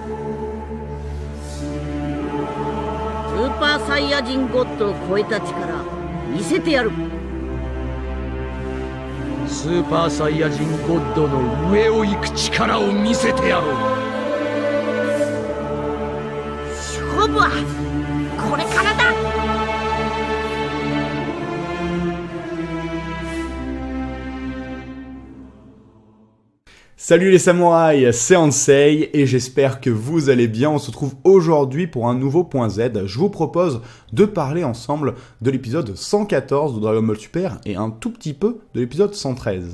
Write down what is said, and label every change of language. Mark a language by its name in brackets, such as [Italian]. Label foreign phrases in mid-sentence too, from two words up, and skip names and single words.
[Japanese] スーパーサイヤ人ゴッドを超えた力見せてやる。スーパーサイヤ人ゴッドの上を行く力を見せてやろう。勝負はこれからだ。 [French] Salut les samouraïs, c'est Ansei et j'espère que vous allez bien. On se trouve aujourd'hui pour un nouveau point Z. Je vous propose de parler ensemble de l'épisode 114 de Dragon Ball Super et un tout petit peu de l'épisode 113.